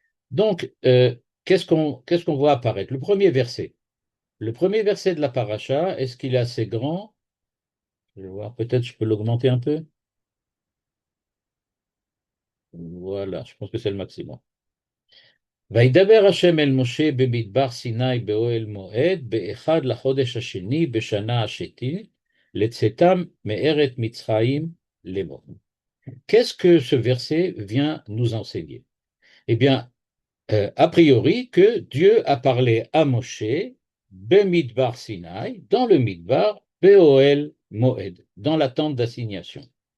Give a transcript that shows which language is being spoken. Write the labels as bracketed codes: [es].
[fr] Donc, qu'est-ce qu'on voit apparaître? Le premier verset. Le premier verset de la paracha, est-ce qu'il est assez grand? Je vais voir, peut-être je peux l'augmenter un peu. Voilà, je pense que c'est le maximum. [he] וידבר השם אל משה במדבר סיני באוהל מועד באחד לחודש השני בשנה השתית לצאתם מארץ מצרים לאמור. [fr] Qu'est-ce que ce verset vient nous enseigner? Eh bien, a priori, que Dieu a parlé à Moshe Bemidbar Sinaï, dans le Midbar, Beoel Moed, dans la tente d'assignation.